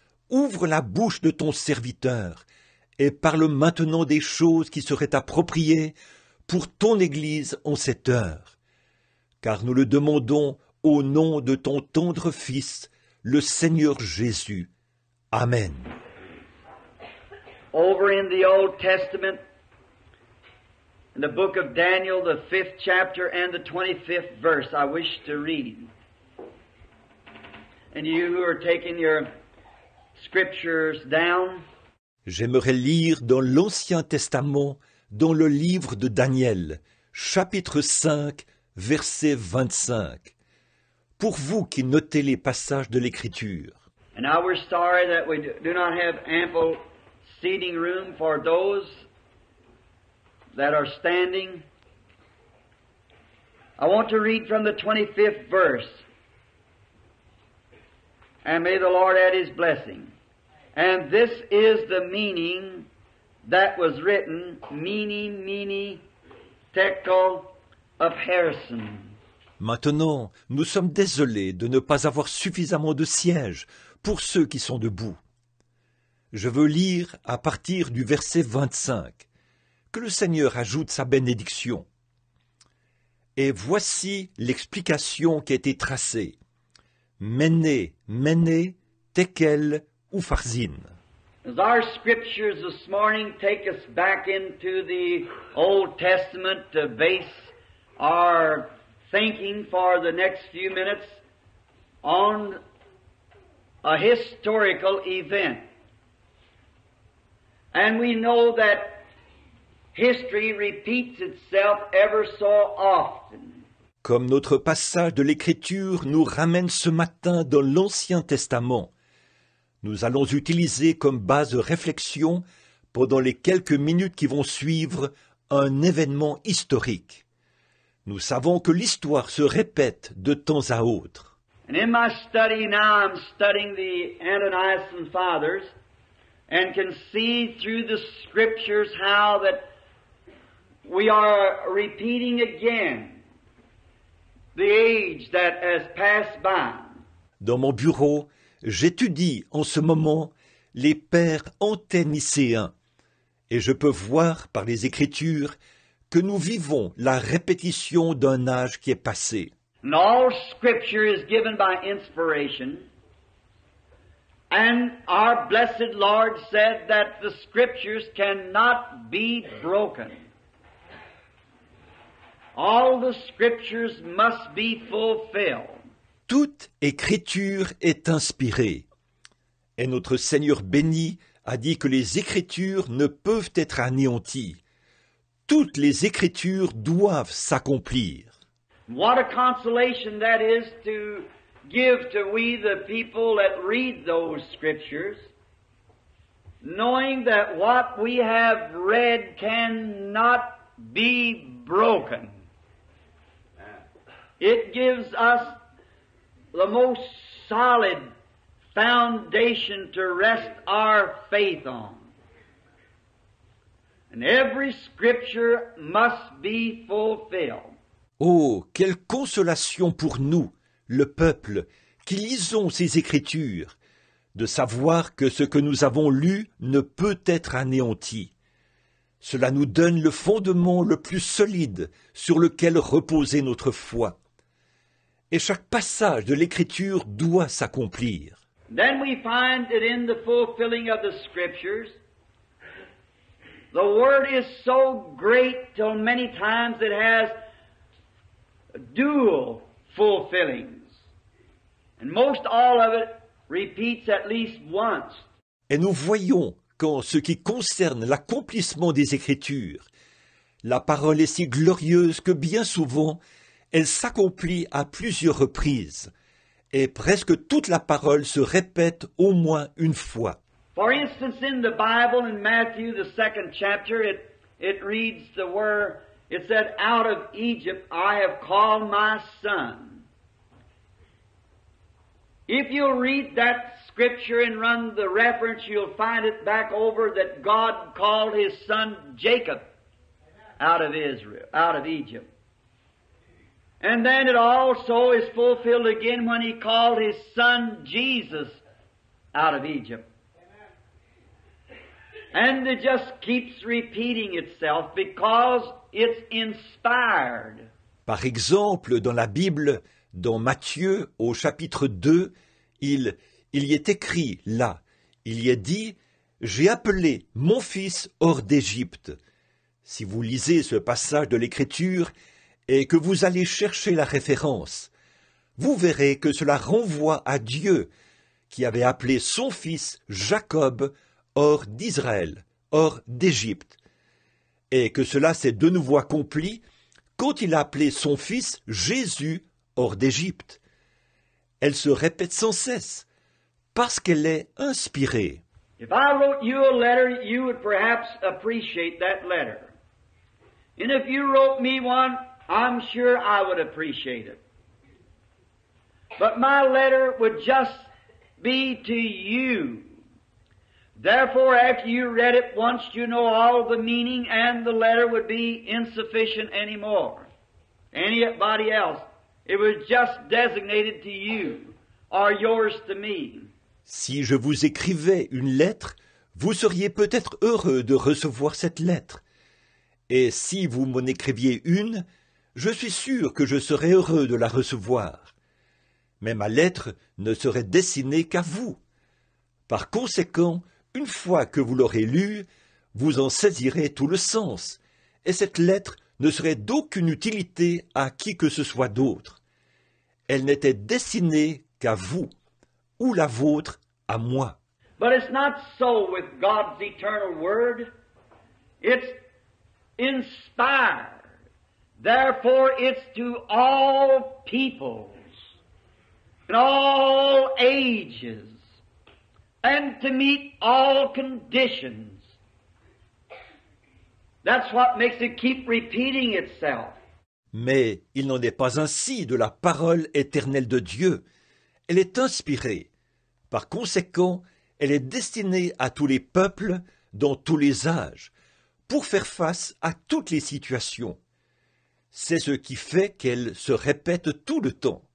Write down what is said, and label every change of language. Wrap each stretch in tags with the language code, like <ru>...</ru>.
<fr>Ouvre la bouche de ton serviteur et parle maintenant des choses qui seraient appropriées pour ton Église en cette heure. Car nous le demandons au nom de ton tendre Fils, le Seigneur Jésus. Amen.</fr> <en>Over in the Old Testament, in the book of Daniel, the 5th chapter and the 25th verse, I wish to read. And you who are taking your scriptures down,</en> <fr>J'aimerais lire dans l'Ancien Testament, dans le livre de Daniel, chapitre 5, verset 25. Pour vous qui notez les passages de l'Écriture.</fr> <en>and now we're sorry that we do not have ample seating room for those that are standing. I want to read from the 25th verse. And may the Lord add His blessing. And this is the meaning that was written, Mene, Tekel of Harrison.</en> <fr>Maintenant, nous sommes désolés de ne pas avoir suffisamment de sièges pour ceux qui sont debout. Je veux lire à partir du verset 25. Que le Seigneur ajoute sa bénédiction. Et voici l'explication qui a été tracée. Mene, Tekel, Upharsin.</fr> <en>As our scriptures this morning take us back into the Old Testament to base our thinking for the next few minutes on a historical event. And we know that history repeats itself ever so often.</en> <fr>Comme notre passage de l'Écriture nous ramène ce matin dans l'Ancien Testament, nous allons utiliser comme base de réflexion, pendant les quelques minutes qui vont suivre, un événement historique. Nous savons que l'histoire se répète de temps à autre.</fr> <en>And in my study now, I'm studying the Ante-Nicene Fathers and can see through the Scriptures how that we are repeating again the age that has passed by.</en> <fr>Dans mon bureau, j'étudie en ce moment les pères anténicéens et je peux voir par les Écritures que nous vivons la répétition d'un âge qui est passé.</fr> <en>And all Scripture is given by inspiration. And our blessed Lord said that the Scriptures cannot be broken. All the Scriptures must be fulfilled.</en> <fr>Toute écriture est inspirée. Et notre Seigneur béni a dit que les Écritures ne peuvent être anéanties. Toutes les Écritures doivent s'accomplir.</fr> <en>What a consolation that is to give to we the people that read those Scriptures, knowing that what we have read cannot be broken. It gives us the most solid foundation to rest our faith on. And every Scripture must be fulfilled.</en> <fr>Oh, quelle consolation pour nous, le peuple, qui lisons ces Écritures, de savoir que ce que nous avons lu ne peut être anéanti. Cela nous donne le fondement le plus solide sur lequel reposer notre foi. Et chaque passage de l'Écriture doit s'accomplir.</fr> <en>Then we find that in the fulfilling of the Scriptures, the Word is so great till many times it has dual fulfillings. And most all of it repeats at least once.</en> <fr>Et nous voyons qu'en ce qui concerne l'accomplissement des Écritures, la parole est si glorieuse que bien souvent, elle s'accomplit à plusieurs reprises, et presque toute la parole se répète au moins une fois.</fr> <en>For instance, in the Bible, in Matthew, the 2nd chapter, it reads the word, it said, "Out of Egypt I have called my son." If you'll read that scripture and run the reference, you'll find it back over that God called his son Jacob out of Israel, out of Egypt. And then it also is fulfilled again when he called his son Jesus out of Egypt. And it just keeps repeating itself because it's inspired.</en> <fr>Par exemple, dans la Bible, dans Matthieu, au chapitre 2, il y est écrit là, il y est dit « J'ai appelé mon fils hors d'Égypte ». Si vous lisez ce passage de l'Écriture et que vous allez chercher la référence, vous verrez que cela renvoie à Dieu qui avait appelé son fils Jacob hors d'Israël, hors d'Égypte, et que cela s'est de nouveau accompli quand il a appelé son fils Jésus hors d'Égypte. Elle se répète sans cesse, parce qu'elle est inspirée.</fr> <en>If I wrote you a letter, you would perhaps appreciate that letter. And if you wrote me one, I'm sure I would appreciate it. But my letter would just be to you. Therefore, after you read it once, you know all the meaning, and the letter would be insufficient anymore. Anybody else. It was just designated to you, or yours to me.</en> <fr>Si je vous écrivais une lettre, vous seriez peut-être heureux de recevoir cette lettre. Et si vous m'en écriviez une, je suis sûr que je serais heureux de la recevoir. Mais ma lettre ne serait destinée qu'à vous. Par conséquent, une fois que vous l'aurez lue, vous en saisirez tout le sens, et cette lettre ne serait d'aucune utilité à qui que ce soit d'autre. Elle n'était destinée qu'à vous, ou la vôtre à moi.</fr> <en>But it's not so with God's eternal word. It's inspired. Therefore, it's to all peoples, in all ages, and to meet all conditions. That's what makes it keep repeating itself.</en> <fr>Mais il n'en est pas ainsi de la parole éternelle de Dieu. Elle est inspirée. Par conséquent, elle est destinée à tous les peuples, dans tous les âges, pour faire face à toutes les situations. C'est ce qui fait qu'elle se répète tout le temps.</fr>